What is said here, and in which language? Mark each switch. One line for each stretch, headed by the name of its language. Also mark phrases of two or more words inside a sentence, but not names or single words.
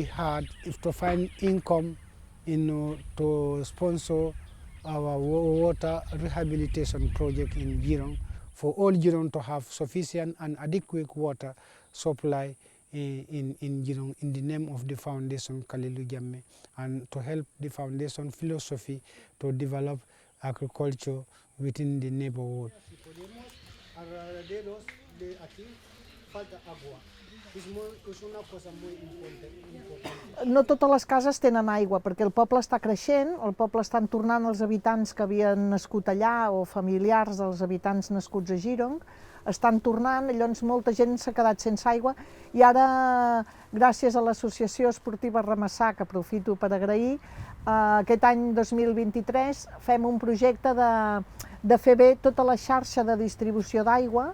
English: hard to find income to sponsor our water rehabilitation project in Girong, for all Girong to have sufficient and adequate water supply in Girong in the name of the Fundació Kalilu Jammeh, and to help the foundation philosophy to develop agriculture within the neighborhood.
Catalan: No totes les cases tenen aigua, perquè el poble està creixent, el poble estan tornant els habitants que havien nascut allà o familiars dels habitants nascuts a Girong, estan tornant, llavors molta gent s'ha quedat sense aigua i ara, gràcies a l'Associació Esportiva Ramassà, que aprofito per agrair, aquest any 2023 fem un projecte de fer bé tota la xarxa de distribució d'aigua.